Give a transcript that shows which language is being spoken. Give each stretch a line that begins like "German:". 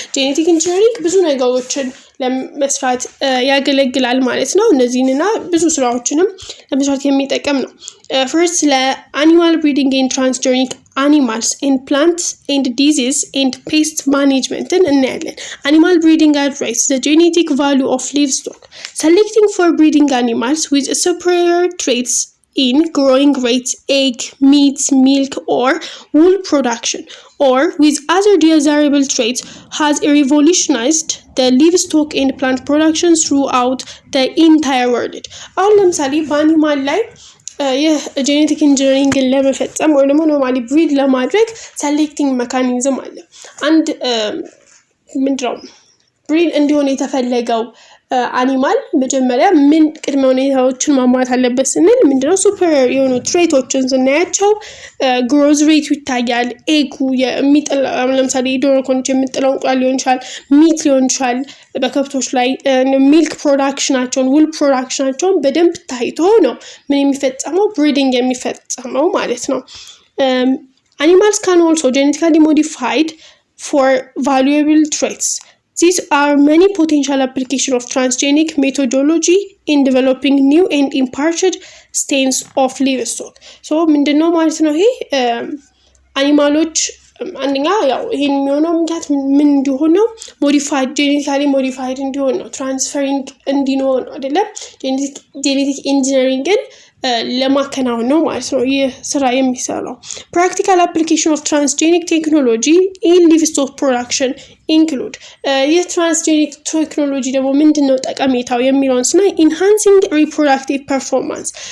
Amharic: ጄኔቲክ ኢንጂነሪንግ ብዙ ነገሮችን ለመስራት ያገለግላል ማለት ነው። እነዚህንና ብዙ ስራዎችንም ለመስራት የሚጠቅም ነው።
English: first ለአኒማል ብሪዲንግ and transgenic animals in plants and disease and pest management
Amharic: እናያለን።
English: animal breeding addresses the genetic value of livestock, selecting for breeding animals with superior traits in growing rate, egg, meat, milk, or wool production, or with other desirable traits, has revolutionized the livestock and plant production throughout the entire world.
Amharic: አሁን ለምሳሌ በአኒማል ላይ የጄኔቲክ ኢንጂነሪንግን ለመፈጸም ወይ ደግሞ ኖርማሊ ብሪድ ለማድረግ ሴሌክቲንግ ሜካኒዝም አለ። አንድ ምንድነው ብሪድ እንዲሆን የተፈለገው አኒማል መጀመሪያ ምን ቅድመ ሁኔታዎችን ማሟላት አለበት ስንል ምንድነው ሱፐሪየር የሆኑ ትሬቶችን ስናያቸው ግሮዝ ሬቱ ይታያል። ኤጉ የሚጥል ለምሳሌ ዶሮ ከሆነች የምጥለው እንቁላል ሊሆን ይችላል፣ ሚት ሊሆን ይችላል። በከብቶች ላይ ሚልክ ፕሮዳክሽናቸውን ውል ፕሮዳክሽናቸውን በደንብ ታይቶ ነው ምን የሚፈጸመው ብሪዲንግ የሚፈጸመው ማለት ነው።
English: animals can also genetically modified for valuable traits. These are many potential applications of transgenic methodology in developing new and imparted strains of livestock.
Amharic: So ምንድነው ማለት ነው ይሄ አኒማሎች አንደኛ ያው ይሄን የሚሆነው ምክንያት ምን እንዲሆን ነው ሞዲፋይድ ጄኔቲካሊ ሞዲፋይድ እንዲሆን ነው ትራንስፈሪንግ እንዲኖር ነው አይደለ ጄኔቲክ ኢንጂነሪንግን ለማከናወን ነው ማለት ነው ይህ ስራ የሚሰራው
English: practical application of transgenic technology in livestock production include
Amharic: ይህ transgenic technology ደግሞ ምንድነው ጠቀሜታው የሚለውን ስናይ
English: enhancing reproductive performance